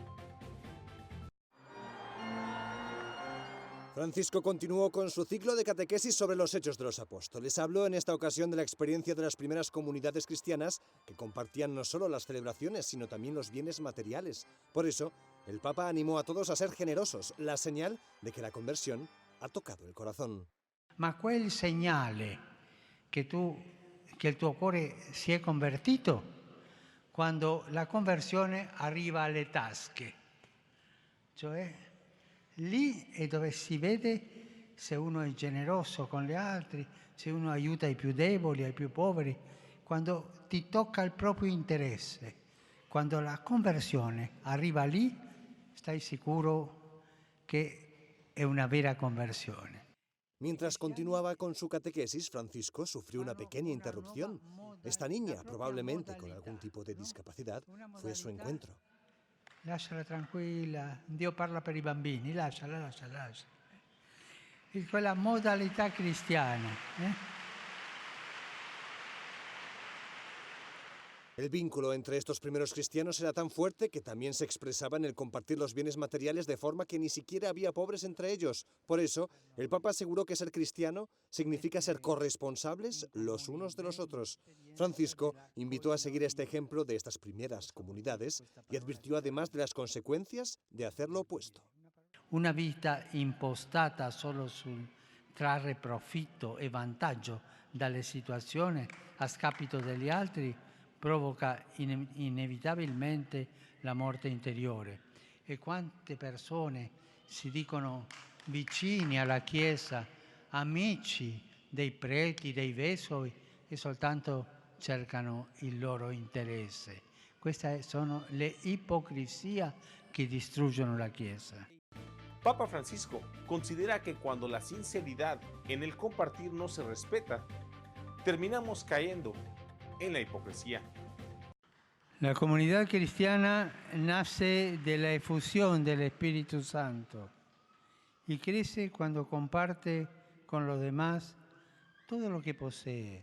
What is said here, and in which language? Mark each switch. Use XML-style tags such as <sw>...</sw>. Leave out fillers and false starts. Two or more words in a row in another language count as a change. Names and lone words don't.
<es>Francisco continuó con su ciclo de catequesis sobre los Hechos de los Apóstoles. Habló en esta ocasión de la experiencia de las primeras comunidades cristianas que compartían no solo las celebraciones, sino también los bienes materiales. Por eso, el Papa animó a todos a ser generosos, la señal de que la conversión ha tocado el corazón.</es> <it>Ma quel segnale che il tuo cuore si è convertito quando la conversione arriva alle tasche, cioè lì è dove si vede se uno è generoso con gli altri, se uno aiuta i più deboli, ai più poveri, quando ti tocca il proprio interesse. Quando la conversione arriva lì, stai sicuro che è una vera conversione.</it> <es>Mientras continuaba con su catequesis, Francisco sufrió una pequeña interrupción. Esta niña, probablemente con algún tipo de discapacidad, fue su encuentro.</es> <it>Lasciala tranquilla, Dio parla per i bambini, lasciala. Quella modalità cristiana.</it> <es>El vínculo entre estos primeros cristianos era tan fuerte que también se expresaba en el compartir los bienes materiales de forma que ni siquiera había pobres entre ellos. Por eso, el Papa aseguró que ser cristiano significa ser corresponsables los unos de los otros. Francisco invitó a seguir este ejemplo de estas primeras comunidades y advirtió además de las consecuencias de hacer lo opuesto.</es> <it>Una vita impostata solo sul trarre profitto e vantaggio dalle situazioni a scapito degli altri provoca inevitabilmente la morte interiore. E quante persone si dicono vicini alla Chiesa, amici dei preti, dei vescovi, e soltanto cercano il loro interesse. Queste sono le ipocrisie che distruggono la Chiesa.</it> <es>Papa Francisco considera que cuando la sinceridad en el compartir no se respeta, terminamos cayendo en la hipocresía. La comunidad cristiana nace de la efusión del Espíritu Santo y crece cuando comparte con los demás todo lo que posee.</es>